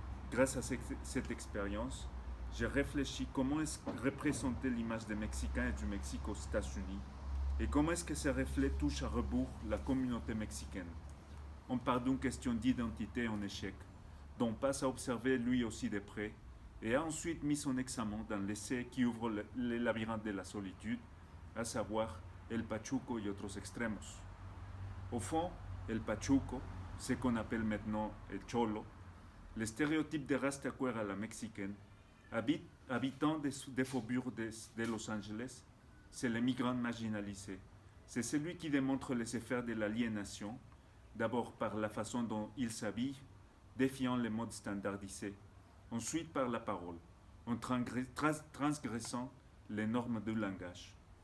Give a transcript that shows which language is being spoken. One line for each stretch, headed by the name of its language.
French: Grâce à cette expérience, j'ai réfléchi comment est-ce que représenter l'image des Mexicains et du Mexique aux États-Unis et comment est-ce que ces reflets touchent à rebours la communauté mexicaine. On part d'une question d'identité en échec, dont Paz a observé lui aussi de près, et a ensuite mis son examen dans l'essai qui ouvre le labyrinthe de la solitude, à savoir
Spanish: el pachuco y otros extremos.
French: Au fond, el pachuco, ce qu'on appelle maintenant el cholo, le stéréotype de rastaquouère à la mexicaine, habitant des faubourgs de Los Angeles, c'est le migrant marginalisé. C'est celui qui démontre les effets de l'aliénation, d'abord par la façon dont il s'habille, défiant les modes standardisés, ensuite par la parole, en transgressant les normes du langage.